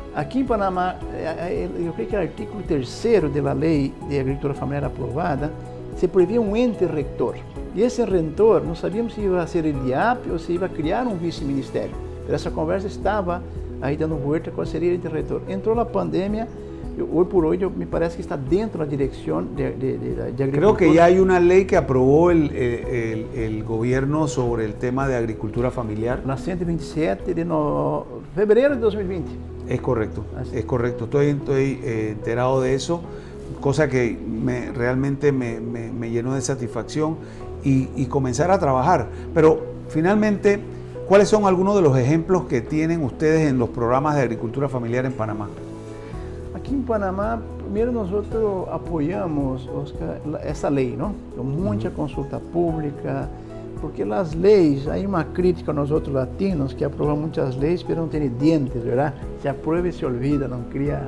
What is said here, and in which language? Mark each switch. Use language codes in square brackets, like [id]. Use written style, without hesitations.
[pt] Aqui em Panamá, eu creio que o artículo 3º da lei de agricultura familiar aprovada, se previa um ente rector. E esse reitor, não sabíamos se ia ser o IAP ou se ia criar um vice-ministério. Essa conversa estava aí dando volta, qual seria o ente reitor. Entrou a pandemia, hoje por hoje me parece que está dentro da direção de agricultura. [es] Creo que ya hay una ley que aprobó el gobierno sobre el tema de agricultura familiar. La 127 de febrero de 2020. Es correcto, es correcto. Estoy enterado de eso, cosa que realmente me llenó de satisfacción y comenzar a trabajar. Pero finalmente, ¿cuáles son algunos de los ejemplos que tienen ustedes en los programas de agricultura familiar en Panamá? [pt] Aqui em Panamá, primeiro nós apoiamos, Oscar, essa lei, não? Então, muita consulta pública, porque as leis, aí uma crítica a nós outros latinos, que aprovamos muitas leis, mas não tem dientes, verdade? Se aprova e se olvida, não cria...